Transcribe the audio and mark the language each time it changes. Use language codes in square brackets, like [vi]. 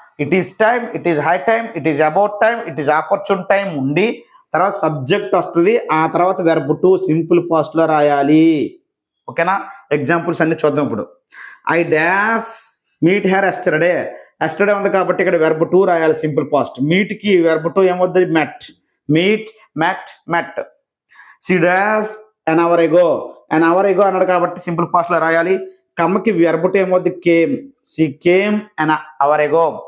[en] it is time, it is high time, it is about time, it is opportune time [te] ఉండి తర్వాత subject వస్తుంది. ఆ తర్వాత వెర్బ్ 2 సింపుల్ పాస్ట్లో రాయాలి. ఓకేనా. [en] examples [te] అన్ని చూద్దాం ఇప్పుడు. [en] I dash meet her yesterday. [te] Yesterday ఉంది కాబట్టి ఇక్కడ వెర్బ్ 2 రాయాలి సింపుల్ పాస్ట్. మీట్కి వెర్బ్ 2 ఏమవుతుంది? మెట్. Meet met met. [en] C dash an hour ago. an hour ago [te] అన్నాడు కాబట్టి సింపుల్ పాస్ట్లో రాయాలి. కమ్కి వెర్బ్ 2 ఏమవుతుంది? Came. [en] C came an hour ago.